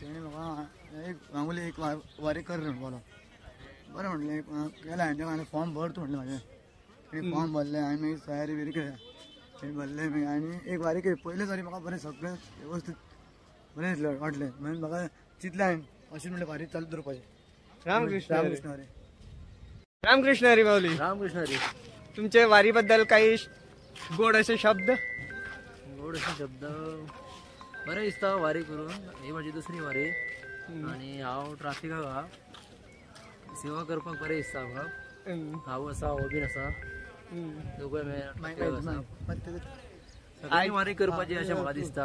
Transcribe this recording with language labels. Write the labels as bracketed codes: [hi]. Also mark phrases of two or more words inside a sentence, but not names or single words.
[kok] तेणी म्हाका एक मामूली एक वारी कर म्हणपालो. बरें म्हटलें केलें हांवें फॉर्म भर तूं म्हटलें म्हाजें. फॉर्म भरलें हांवें मागीर तयारी बिरी केल्या. भरलें मागीर आनी एक वारी केली. पयले वारी म्हाका बरें सगळें वेवस्थीत बरें दिसलें वाटलें. मागीर म्हाका चिंतलें हांवें अशें म्हणलें वारी चालू दवरपाचें. रामकृष्ण रामकृष्ण हरी. रामकृष्ण हरी माऊली. रामकृष्ण हरी. [mr] तुमचे वारी बद्दल काही गोड असे शब्द? [kok] गोड असे शब्द बरें दिसता वारी करून. ही म्हाजी दुसरी वारी आनी हांव ट्राफिकाक आहा. सेवा करपाक बरें दिसता म्हाका. हांव आसा हो बीन आसा. दोगूय सगळ्यांनी वारी करपाची अशें म्हाका दिसता.